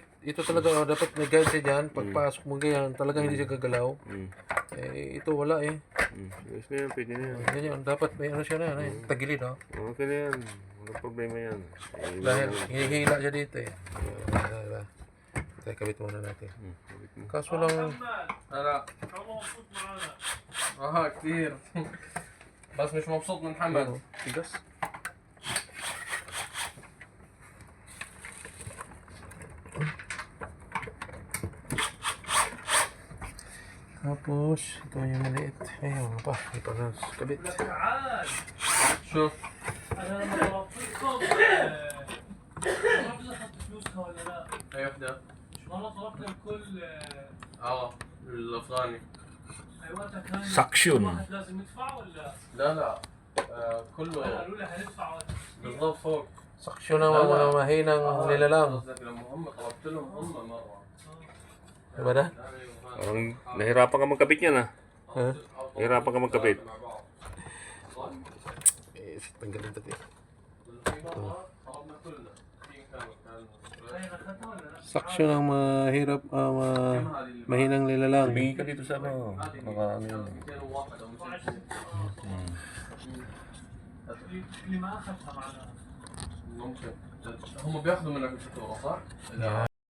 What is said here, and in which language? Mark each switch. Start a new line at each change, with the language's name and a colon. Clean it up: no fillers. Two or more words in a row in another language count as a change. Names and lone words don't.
Filipino: Ito talaga, dapat may guide siya dyan. Pagpasok mo ganyan, talagang hindi siya gagalaw. Ito wala eh. Yes na yan, pwede na yan. Ganyan, dapat may ano siya na, tagilid ha. Okay na yan. Walang problema yan. Dahil hinihila siya dito eh. Diba? Tayo, kabit muna natin. Kaso lang,
Arabic: لا كثير بس مش مبسوط من حمد.
Filipino: tigas. Tapos, ito yung maliit. Ayun pa, ito na kabit.
Arabic: شوف انا لما طلبتكم ما اخذت فلوسها ولا لا؟ اي وحده؟ والله طلبت الكل الافغاني. اي وقتها كان Suction. واحد لازم يدفع ولا؟ لا كله قالوا لي هندفع بالضبط فوق.
Filipino: Saksyon ng mga mahinang nilalang.
Arabic: قصدك لما هم طلبت لهم هم مره.
Filipino: Diba na? Parang nahirapan ka magkabit yan ah. Ha? Nahirapan ka magkabit. Tanggalin natin. Saksyon ng mahirap, mahinang nilalang. Tumingin ka dito sa ano. Baka ano yun.
Arabic: اللي ما اخذها معنا ممكن هم بياخذوا منك الفاتورة صح؟ إذا